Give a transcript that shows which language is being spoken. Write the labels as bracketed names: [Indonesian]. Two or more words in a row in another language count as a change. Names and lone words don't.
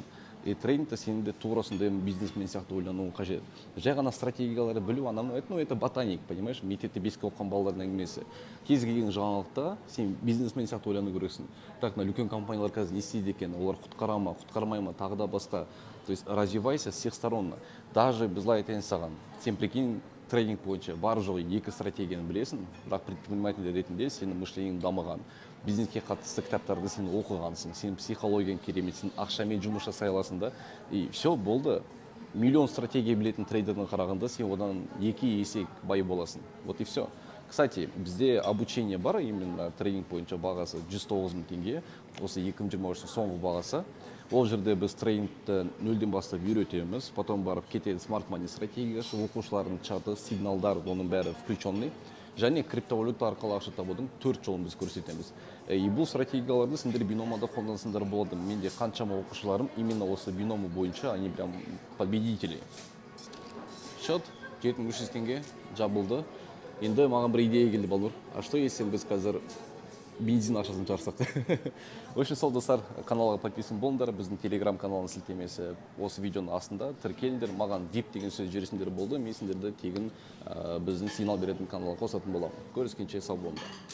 [Kazakh] И трейдингте сенің де тура сондай бизнесмен сияқты ойлануың қажет. Жай ғана стратегияларды білу, [Russian] это ботаник, понимаешь, [Kazakh] мектепте беске оқыған балалардың әңгімесі. Кез келген жаңалықта сен бизнесмен сияқты ойлану керексің. Бірақ үлкен компаниялар қазір не істейді екен, олар құтқара ма, құтқармай ма, тағы да басқа. [Russian] То есть развивайся с всех сторон. [Kazakh] Даже былай айтайын саған, сен прикинь, трейдинг бойынша бар жоғы екі стратегияны білесің, бірақ предприниматель ретінде сенің мышлениең дамыған, бизнеске қатысты кітаптарды сен оқығансың, сен психологияң керемет, сен ақшамен жұмыс жасай аласың да, [Russian] и все [Kazakh] болды. Миллион стратегия білетін трейдердің қарағанда сен одан 2 есе бай боласың. [Russian] Вот и все. Кстати, [Kazakh] бізде обучение бар, именно трейдинг бойынша бағасы 109 000 теңге, осы 2023 соңғы бағасы. Ол жерде біз трейдингті нөлден бастап үйретеміз, потом барып кетеді [English] smart money [Kazakh] стратегиясы, оқушылардың чаты, сигналдар, оның бәрі включенный. Және криптовалюта арқылы ақша табудың 4 жолын біз көрсетеміз. И бұл стратегияларды сендер биномада қолдансыңдар болады. Менде қаншама оқушыларым именно осы биномы бойынша, [Russian] они прям победители. [Kazakh] Счет 7300 теңге жабылды. Енді маған бір идея келді, Балнур. [Russian] А что если [Kazakh] біз қазір бензин ақшасын жарсақ? [Russian] В общем, [Kazakh] сол достар, каналға подписан болыңдар, біздің телеграм каналының сілтемесі осы видеоның астында. Тіркеліңдер, маған VIP деген сөз жіберсеңдер болды, мен сендерді тегін біздің сигнал беретін каналға қосатын боламын. Көріскенше сау болыңдар.